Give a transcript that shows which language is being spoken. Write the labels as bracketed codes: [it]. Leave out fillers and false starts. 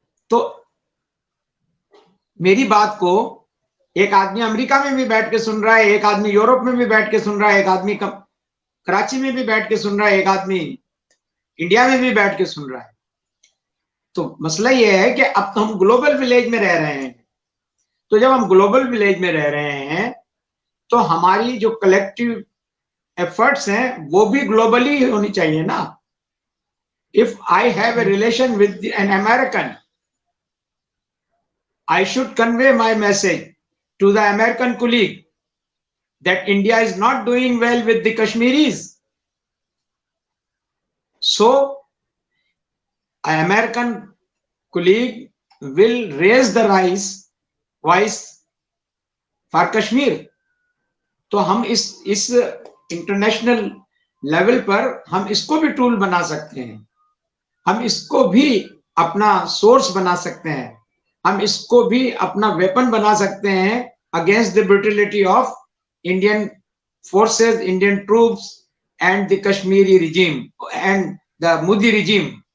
[hi] तो मेरी बात को एक आदमी अमेरिका में भी बैठ के सुन रहा है, एक आदमी यूरोप में भी बैठ के सुन रहा है, एक आदमी कराची में भी बैठ के सुन रहा है, एक आदमी इंडिया में भी बैठ के सुन रहा है। तो मसला यह है कि अब तो हम ग्लोबल विलेज में रह रहे हैं। तो जब हम ग्लोबल विलेज में रह रहे हैं तो हमारी जो कलेक्टिव एफर्ट्स हैं वो भी ग्लोबली होनी चाहिए ना। [en] If I have a relation with an American, I should convey my message to the American colleague that India is not doing well with the Kashmiris. So, an American colleague will raise the voice for Kashmir. [hi] तो हम इस international level पर हम इसको भी tool बना सकते हैं, हम इसको भी अपना सोर्स बना सकते हैं, हम इसको भी अपना वेपन बना सकते हैं [en] Against the brutality of Indian forces, Indian troops and the Kashmiri regime and the Modi regime.